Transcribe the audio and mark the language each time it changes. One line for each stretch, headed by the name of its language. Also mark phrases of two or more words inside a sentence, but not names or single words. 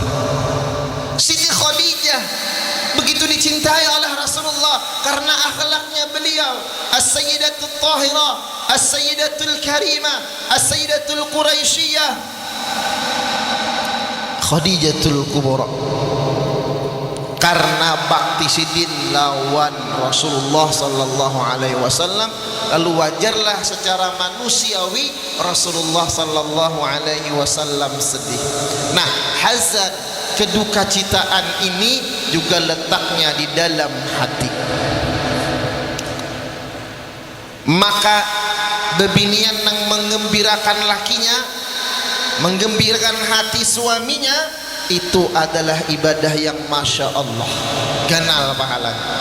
Indonesian: Siti Khadijah begitu dicintai oleh Rasulullah karena akhlaknya beliau,
Arabic: السيدة الطاهرة، السيدة الكريمة، السيدة القرشية، خديجة الكبرى.
Banjar: Karena bakti sidin lawan Rasulullah
Arabic: صلى الله عليه وسلم,
Banjar: lalu wajarlah secara manusiawi Rasulullah
Arabic: صلى الله عليه وسلم
Banjar: sedih. Nah, hazan, kedukacitaan ini juga letaknya di dalam hati. Maka bebinian yang mengembirakan lakinya, menggembirakan hati suaminya, itu adalah ibadah yang
Arabic: ما شاء الله
Banjar: ganal pahalanya.